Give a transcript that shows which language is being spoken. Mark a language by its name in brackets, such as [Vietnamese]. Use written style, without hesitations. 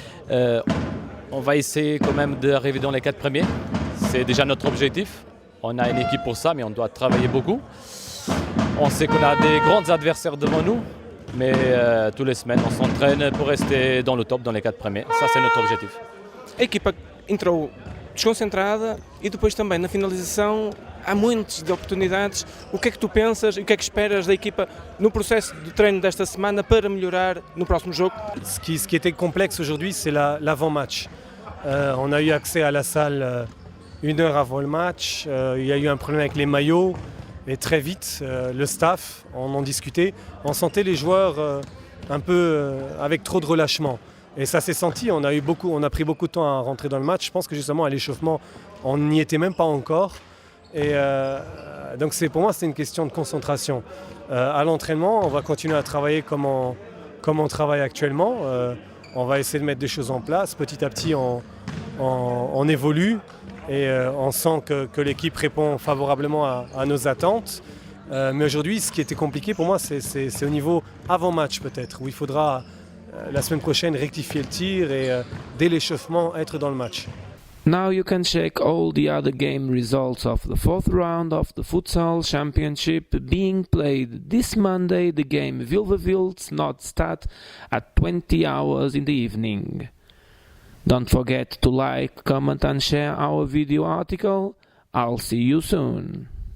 [French] On va essayer quand même d'arriver dans les 4 premiers. C'est déjà notre objectif. On a une équipe pour ça, mais on doit travailler beaucoup. On sait qu'on a des grands adversaires devant nous, mais toutes les semaines, on s'entraîne pour rester dans le top, dans les 4 premiers. Ça, c'est notre objectif. [Portuguese] A equipa entrou desconcentrada e depois também na finalização há muitas oportunidades. O que é que tu pensas e o que é que esperas da equipa no processo de treino desta semana para melhorar no próximo jogo? [French] Ce qui était complexe aujourd'hui, c'est l'avant-match. On a eu accès à la salle 1 heure avant le match. Il y a eu un problème avec les maillots. Et très vite, le staff, on en discutait. On sentait les joueurs un peu avec trop de relâchement. Et ça s'est senti, on a pris beaucoup de temps à rentrer dans le match. Je pense que justement à l'échauffement, on n'y était même pas encore. Et donc pour moi, c'est une question de concentration. À l'entraînement, on va continuer à travailler comme on travaille actuellement. On va essayer de mettre des choses en place. Petit à petit, on évolue et on sent que l'équipe répond favorablement à nos attentes. Mais aujourd'hui, ce qui était compliqué pour moi, c'est au niveau avant-match peut-être, où il faudra la semaine prochaine rectifier le tir et dès l'échauffement être dans le match. [English] Now you can check all the other game results of the 4th round of the Futsal Championship being played this Monday. The game Wilverwilds-Nordstad at 20 hours in the evening. Don't forget to like, comment and share our video article. I'll see you soon.